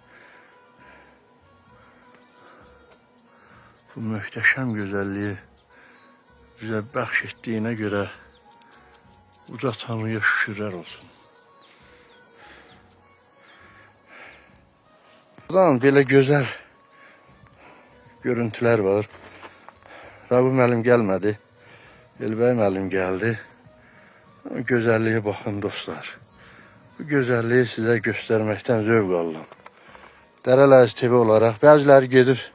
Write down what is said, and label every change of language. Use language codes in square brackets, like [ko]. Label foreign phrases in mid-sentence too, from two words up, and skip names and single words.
[tr] Bu muhteşem güzelliği bize bəxş göre uca Tanrı'ya şükürler olsun. [az] Buradan belə gözəl görüntüler var. Rəbi müəllim gəlmədi. Elbəy müəllim gəldi. [tr] Gözəlliğe bakın dostlar. [az] Bu gözəlliyi sizə göstərməkdən zövq alıram. Dərələz TV olarak bəziləri gedir.